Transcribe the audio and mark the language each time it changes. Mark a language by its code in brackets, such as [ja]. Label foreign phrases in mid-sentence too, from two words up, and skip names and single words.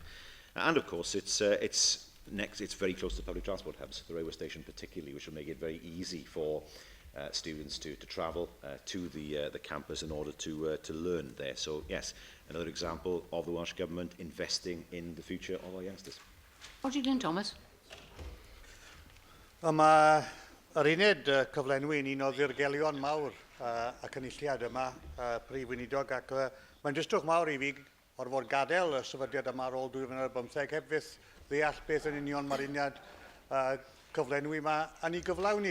[en] And, of course, it's very close to public transport hubs, the railway station particularly, which will make it very easy for students to travel to the campus in order to learn there. So, yes, another example of the Welsh Government investing in the future of our youngsters. Roger Glyn Thomas. [cy] Mae yr uned cyflenwi yn un o ddirgelion mawr y cynulliad yma, prif weinidog, ac mae'n dristwch mawr i fi o'r fod gadael y sefydliad yma ar ôl 2015 heb fyth ddeall beth yn union mae'r uniad cyflenwi yma yn ei gyflawni.